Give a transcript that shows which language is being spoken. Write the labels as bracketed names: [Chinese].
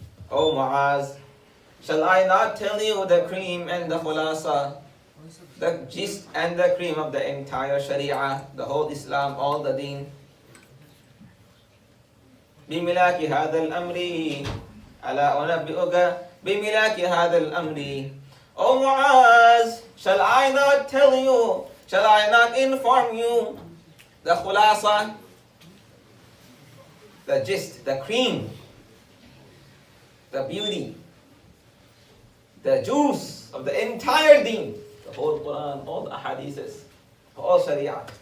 [English] O Mu'az, shall I not tell you the cream and the khulasa, the gist and the cream of the entire sharia, the whole Islam, all the deen? [Arabic] بملاك هذا الأمر ألا أنبئك بملاك هذا الأمر. [English] O Mu'az, shall I not tell you, shall I not inform you the khulasa, the gist, the cream, the beauty, the juice of the entire deen, the whole Quran, all the ahadiths, all sharia.